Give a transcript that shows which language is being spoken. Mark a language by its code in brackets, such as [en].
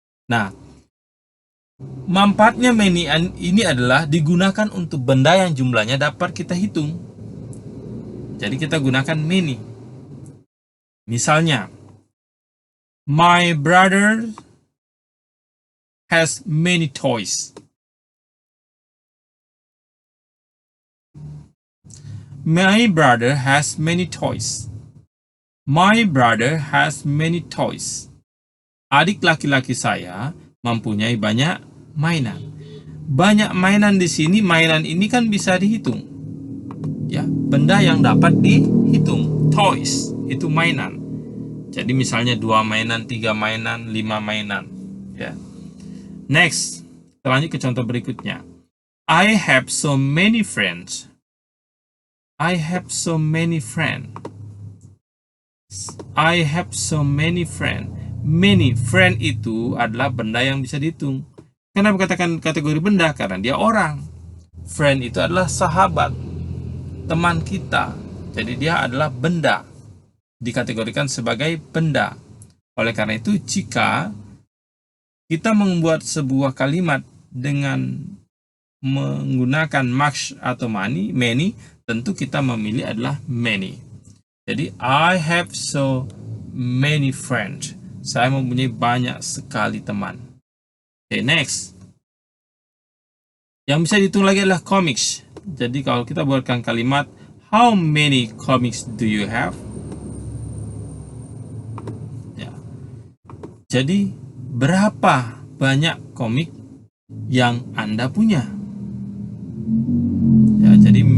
[id] Nah, manfaatnya Many ini adalah digunakan untuk benda yang jumlahnya dapat kita hitung. Jadi kita gunakan Many. [en] Misalnya, my brother has many toys. My brother has many toys. My brother has many toys. [id] Adik laki-laki saya mempunyai banyak mainan. Banyak mainan di sini, mainan ini kan bisa dihitung. Ya, benda yang dapat dihitung. Toys itu mainan. Jadi misalnya 2 mainan, 3 mainan, 5 mainan. Ya. [en] Next, [id] kita lanjut ke contoh berikutnya. [en] I have so many friends. I have so many friends. I have so many friends. Many, friend [id] itu adalah benda yang bisa dihitung. Kenapa katakan kategori benda? Karena dia orang. Friend itu adalah sahabat, teman kita. Jadi dia adalah benda, dikategorikan sebagai benda. Oleh karena itu, jika kita membuat sebuah kalimat dengan menggunakan Max atau Many, tentu kita memilih adalah Many. [en] Jadi I have so many friends. [id] Saya mempunyai banyak sekali teman. [en] Okay, next. [id] Yang bisa dihitung lagi adalah comics. Jadi kalau kita buatkan kalimat, [en] how many comics do you have? [id] Ya. Jadi berapa banyak komik yang Anda punya? Ya, jadi